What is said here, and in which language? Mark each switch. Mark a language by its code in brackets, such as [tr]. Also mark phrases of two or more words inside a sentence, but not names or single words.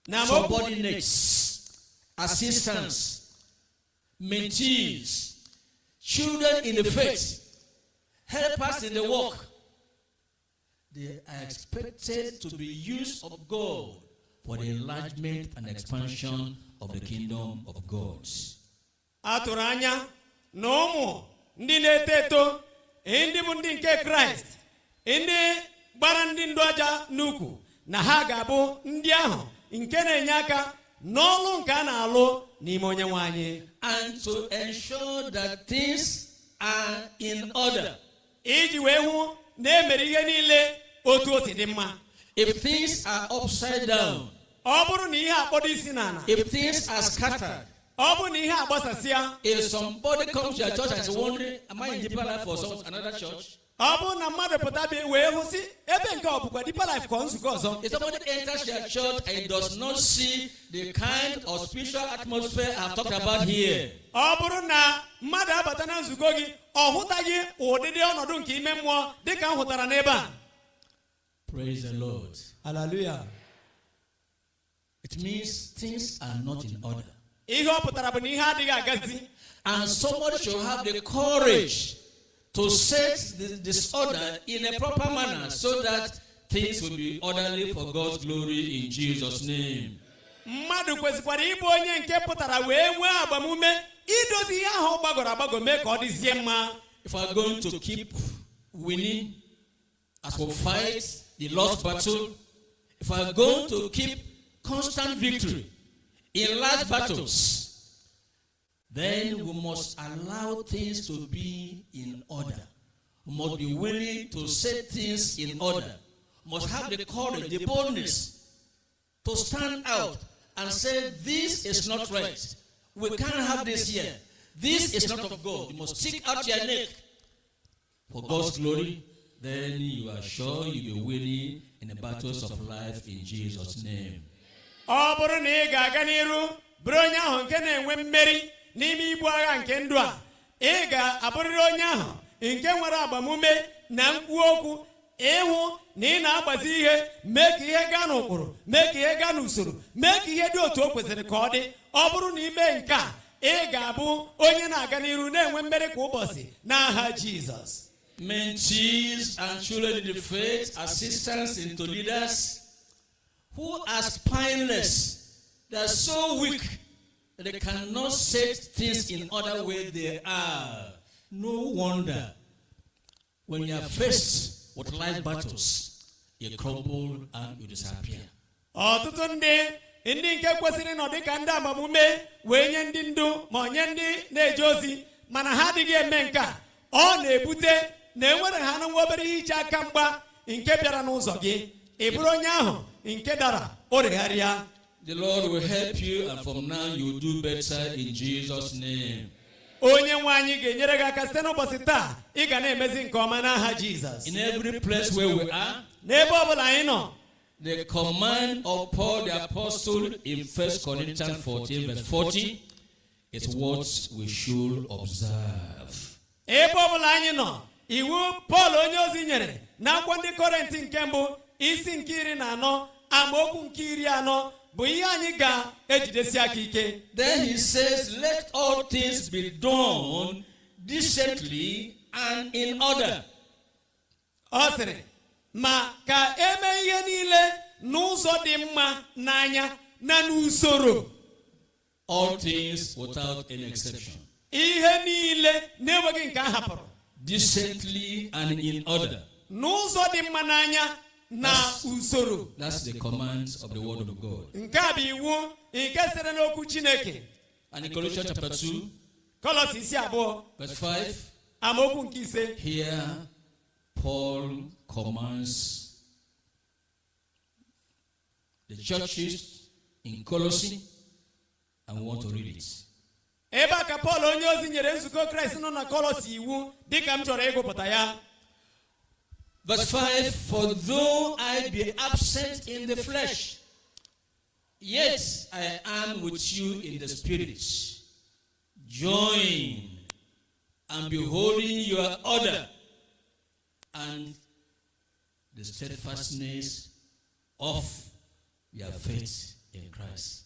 [en] subordinates, assistants, mentees, children in the faith, helpers in the work. They are expected to be used of God for the enlargement and expansion of the kingdom of God. [ig] Aturanya no ndị na-eto eto ndị bụ ndị nke Kraịst ndị gbara ndị ndụ aja n'ukwu na ha ga-abụ ndị ahụ nke na-enye aka n'ọlụ nke a na-alụ n'ime Onyenwe anyị, [en] and to ensure that things are in order. [ig] iji wee hụ na emere ihe niile otu o si dị mma. [en] If things are upside down, [ig] ọ bụrụ na ihe akpọdo isi n'ala, [en] if things are scattered, [ig] ọ bụrụ na ihe agbasasịa, [en] if somebody comes to your church and is wondering, am I in deeper life or another church? [ig] ọ bụrụ na mmadụ pụta bịa wee hụ sị ebe nke ọ bụkwa Deeper Life ka nzukọ ọzọ. [en] If somebody enters your church and does not see the kind of spiritual atmosphere I've talked about here, [ig] ọ bụrụ na mmadụ abata na nzukọ gị ọ hụtaghị ụdịdị ọnọdụ nke ime mmụọ dịka m hụtara n'ebe a. [en] praise the Lord. Hallelujah. It means things are not in order. [ig] Ihe ọ pụtara bụ na ihe adịghị agazi. [en] And somebody should have the courage to set the disorder in a proper manner so that things will be orderly for God's glory in Jesus' name. [ig] Mmadụ kwesịkwara ịbụ onye nke pụtara wee nwee agbamume idozi ihe ahụ gbagọrọ agbagọ mee ka ọ dịzie mma. [en] If we're going to keep winning as we fight the lost battle, if we're going to keep constant victory in large battles, then we must allow things to be in order. We must be willing to set things in order. We must have the courage, the boldness to stand out and say, this is not right. We can't have this here. This is not of God. You must stick out your neck for God's glory. Then you are sure you'll be winning in the battles of life in Jesus' name. [ig] Ọ bụrụ na ị ga-aga n'iru bụrụ onye ahụ nke na-enwe mmeri n'ime ibu agha nke ndụ a, ị ga-abụrịrị onye ahụ nke nwere agbamume na mkpu okwu ịhụ na ị na-agbazi ihe, mee ka ihe gaa n'ụkpụrụ, mee ka ihe gaa n'usoro, mee ka ihe dị otu o kwesịrị ka ọ dị. Ọ bụrụ na ime nke a, ị ga-abụ onye na-aga n'iru na-enwe mmeri kwa ụbọchị n'aha Jizọs. [en] Mentees and children in the faith, assistants into leaders who are spineless, they are so weak that they cannot set things in order where they are. No wonder when you are faced with life battles, you crumble and you disappear. [ig] Ọtụtụ ndị nke kwesịrị nọ dịka ndị agbamume wee nye ndị ndu ma nye ndị na-eje ozi, mana ha adịghị eme nke a, ọ na-ebute na enwere ha na nwa obere iche aka mgba nke bịara n'ụzọ gị, ị bụrụ onye ahụ nke dara oregharịa. [en] The Lord will help you, and from now you will do better in Jesus' name. [ig] Onye nwe anyị ga-enyere gị aka site n'ụbọchị taa, ị ga na-emezi nke ọma n'aha Jizọs. [en] In every place where we are, [ig] n'ebe ọbụla anyị nọ, [en] the command of Paul the Apostle in 1 Corinthians 14 verse 40 is what we should observe. [ig] Ebe ọbụla anyị nọ, iwu Paul onye ozi nyere n'akwụkwọ ndị Kọrịntị nke mbụ isi nke 14 amaokwu nke 40 bụ ihe anyị ga-ejidesi aka ike. [en] Then he says, let all things be done decently and in order. [ig] Ọ sịrị, ma ka eme ihe niile n'ụzọ dị mma n'anya na n'usoro. [en] All things without any exception. [ig] Ihe niile na-enweghị nke a hapụrụ. [en] Decently and in order. [ig] N'ụzọ dị mma n'anya na usoro. [en] That's the commands of the word of God. [ig] Nke a bụ iwu nke sere n'okwu Chineke. [en] And in Colossians chapter 2, [ig] Kọlọs isi 2 [en] verse 5, [ig] amaokwu nke 5. [en] here Paul commands the churches in Colossae, and we want to read it. [ig] Ebe a ka Paul onye ozi nyere nzukọ Kraịst nọ na Kọlọs iwu dịka m chọrọ ịgụpụta ya. [en] Verse 5, for though I be absent in the flesh, yet I am with you in the spirit, join and beholding your order and the steadfastness of your faith in Christ.